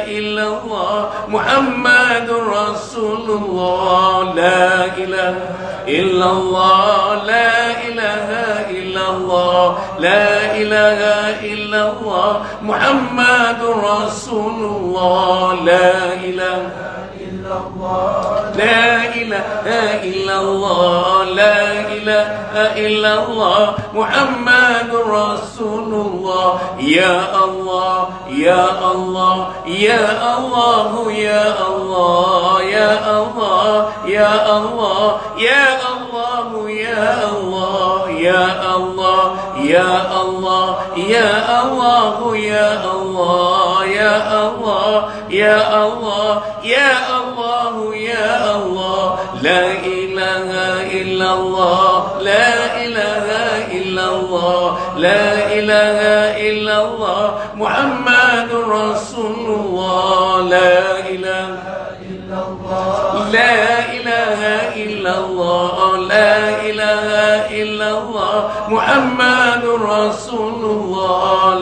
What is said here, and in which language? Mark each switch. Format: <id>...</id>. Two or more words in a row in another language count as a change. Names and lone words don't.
<ar>إلا الله محمد رسول الله لا إله إلا الله لا إله إلا الله لا إله إلا الله محمد رسول الله لا إله إلا الله لا إله إله إلا الله لا إله إلا الله محمد رسول الله. يا الله يا الله يا الله يا الله يا الله, يا الله يا الله يا الله يا الله يا الله يا الله يا الله يا الله يا الله يا الله يا الله, لا إله إلا الله لا إله إلا الله لا إله إلا الله محمد رسول الله. لا إله إلا الله لا إله إلا الله لا إله إلا الله محمد رسول الله.</ar>